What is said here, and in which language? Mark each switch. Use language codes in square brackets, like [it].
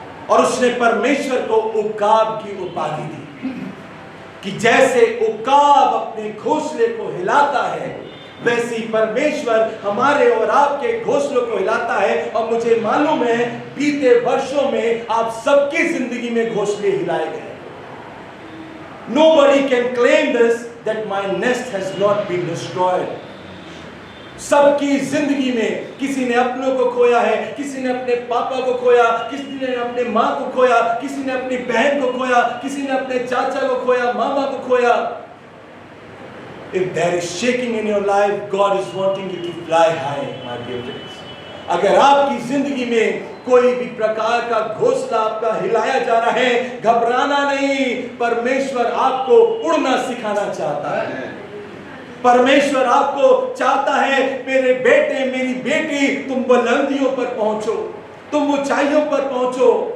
[hi] और उसने परमेश्वर को उकाब की उपाधि दी कि जैसे उकाब अपने घोंसले को हिलाता है, वैसे ही परमेश्वर हमारे और आपके घोंसलों को हिलाता है। और मुझे मालूम है बीते वर्षों में आप सबकी जिंदगी में घोंसले हिलाए गए। [en] Nobody can claim this that my nest has not been destroyed. [hi] सबकी जिंदगी में किसी ने अपनों को खोया है, किसी ने अपने पापा को खोया, किसी ने अपने माँ को खोया, किसी ने अपनी बहन को खोया, किसी ने अपने चाचा को खोया, मामा को खोया। [en] If there is shaking in your life, God is wanting you to fly high, my dear friends. [hi] अगर आपकी जिंदगी में कोई भी प्रकार का घोंसला आपका हिलाया जा रहा है, घबराना नहीं। परमेश्वर आपको उड़ना सिखाना चाहता है। परमेश्वर आपको चाहता है, मेरे बेटे, मेरी बेटी, तुम बुलंदियों पर पहुंचो, तुम ऊंचाइयों पर पहुंचो।